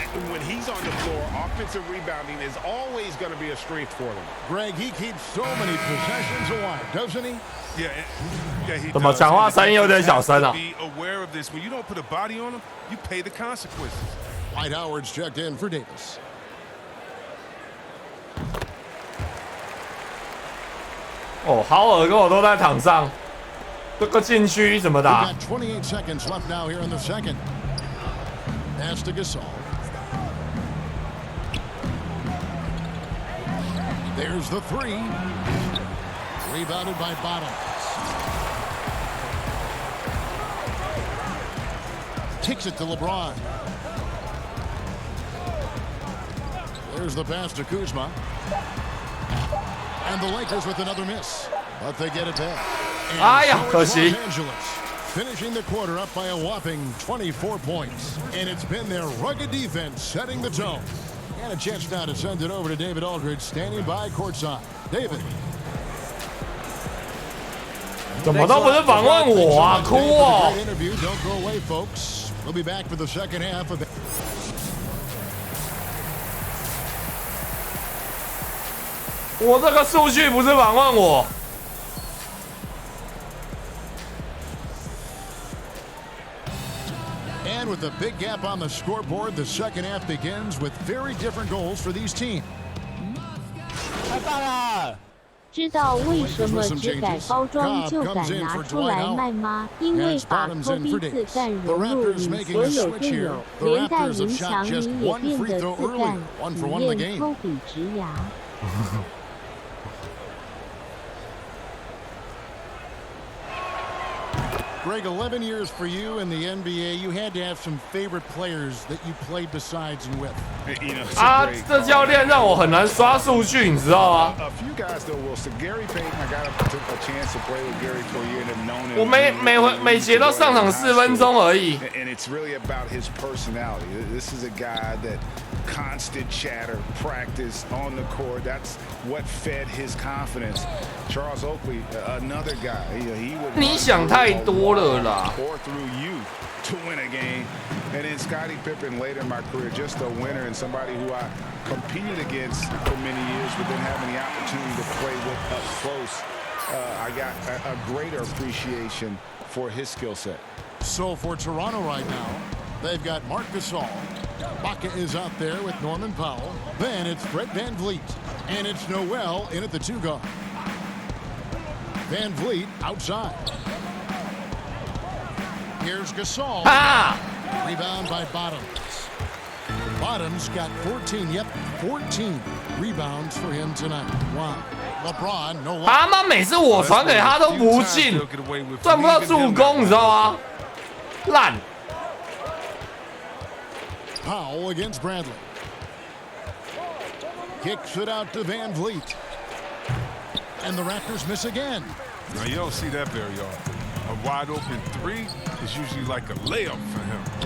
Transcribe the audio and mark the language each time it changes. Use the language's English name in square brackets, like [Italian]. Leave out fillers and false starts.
[English] When he's on the floor, offensive rebounding is always going to be a strength for them. Greg, he keeps so many possessions alive, doesn't he? Yeah, he [Chinese] 怎么讲话声音有点小声啊？ [English] Be aware of this. When you don't put a body on them, you pay the consequences. Dwight Howard's checked in for Davis. [Chinese] Howard 跟我都在场上，这个禁区怎么打 [English] We've got 28 seconds left now here in the second. Pass to Gasol. There's the three. Rebounded by Bottoms. Kicks it to LeBron. There's the pass to Kuzma. And the Lakers with another miss. But they get it back. And so it's Los Angeles, finishing the quarter up by a whopping 24 points. And it's been their rugged defense setting the tone. And a chance now to send it over to David Aldridge, standing by courtside. David. [Chinese] 怎么都不是访问我啊，哭哦！ [English] Don't go away, folks. We'll be back for the second half of it. [Chinese] 我这个数据不是访问我。 [English] And with a big gap on the scoreboard, the second half begins with very different goals for these teams. [Chinese] 太棒了！知道为什么只改包装就敢拿出来卖吗？因为把科比自干融入你所有电友，连带影响你也变得自干，体验科比职涯。 [English] Greg, 11 years for you in the NBA. You had to have some favorite players that you played besides and with. [Chinese] 这教练让我很难刷数据，你知道吗？ [English] A few guys though, Wilson. Gary Payton, I got a chance to play with Gary for a year and have known him. [Chinese] 我每节都上场4分钟而已。 [English] And it's really about his personality. This is a guy that constant chatter, practice on the court. That's what fed his confidence. Charles Oakley, another guy. He would. [Chinese] 你想太多了啦。 [English] Or through you to win a game. And then Scottie Pippen later in my career, just a winner and somebody who I competed against for many years, but then having the opportunity to play with up close, I got a greater appreciation for his skill set. So for Toronto right now, they've got Marc Gasol. Baca is out there with Norman Powell. Then it's Fred VanVleet. And it's Noel in at the 2 guard. VanVleet outside. Here's Gasol. Rebound by Bottoms. Bottoms got 14. Yep, 14 rebounds for him tonight. Wow. LeBron, no. [Chinese] 他妈每次我传给他都不进，赚不到助攻，你知道吗？烂。 [English] Powell against Bradley. Kicks it out to VanVleet. And the Raptors miss again. Now, you don't see that very often. A wide open 3 is usually like a layup for him.